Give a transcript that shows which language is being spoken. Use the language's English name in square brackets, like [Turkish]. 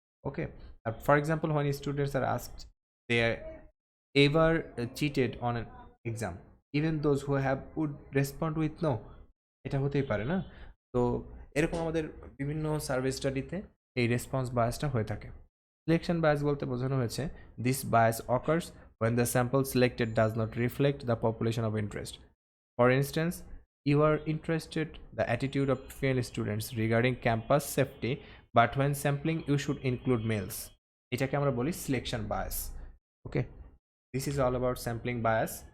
[English] okay, for example when students are asked they ever cheated on an exam, even those who have would respond with no, [Bangla] এটা হতেই পারে না। তো এরকম আমাদের বিভিন্ন সার্ভে স্টাডিতে এই রেসপন্স বায়াসটা হয়ে থাকে। সিলেকশন বায়াস বলতে বোঝানো হয়েছে [English] This bias occurs when the sample selected does not reflect the population of interest. For instance, you are interested the attitude of female students regarding campus safety, but when sampling you should include males. [Bangla] এটাকে আমরা বলি selection bias. [English] Okay, this is all about sampling bias.